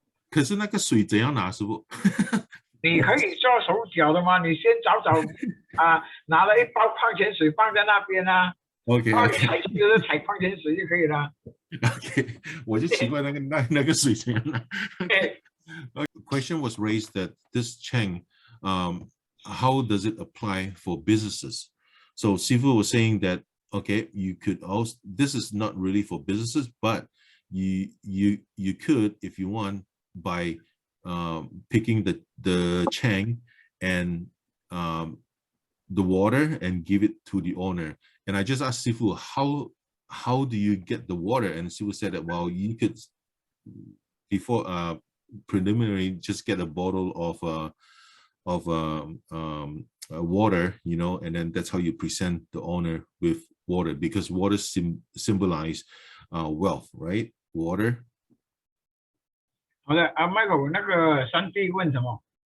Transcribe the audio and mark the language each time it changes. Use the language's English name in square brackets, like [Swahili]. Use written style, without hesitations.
[Chinese] 可是那个水怎样拿，师傅？你可以做手脚的吗？你先找拿了一包矿泉水放在那边啊， [English] OK [Chinese] 然后你 [English] OK [Chinese] 踩就是踩矿泉水就可以了。 OK，我就奇怪那个水怎样了。 [English] Question was raised that this Cheng, how does it apply for businesses? So Sifu was saying that okay, you could also, this is not really for businesses, but you could, if you want, by picking the Cheng and the water and give it to the owner. And I just asked Sifu, how do you get the water? And Sifu said that, well, you could before preliminary just get a bottle of water, you know, and then that's how you present the owner with water, because water symbolize wealth, right? Water. [Chinese] 好的，Michael， 那个3D 问什么？